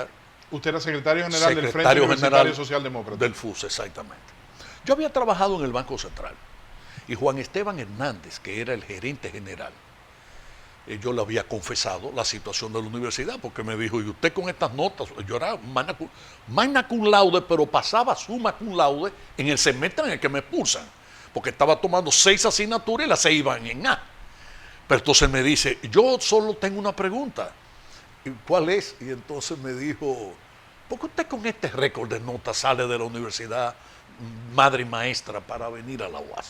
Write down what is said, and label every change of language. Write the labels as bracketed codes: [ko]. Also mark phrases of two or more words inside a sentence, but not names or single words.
[es] Usted era secretario general del Frente Universitario Socialdemócrata. Del FUS, exactamente. Yo había trabajado en el Banco Central. Y Juan Esteban Hernández, que era el gerente general, yo le había confesado la situación de la universidad, porque me dijo, y usted con estas notas, yo era [la] magna cum laude, [es] pero pasaba [la] summa cum laude [es] en el semestre en el que me expulsan, porque estaba tomando 6 asignaturas y las 6 iban en A. Pero entonces me dice, yo solo tengo una pregunta. ¿Y cuál es? Y entonces me dijo, ¿por qué usted con este récord de notas sale de la universidad madre y maestra para venir a la UAS?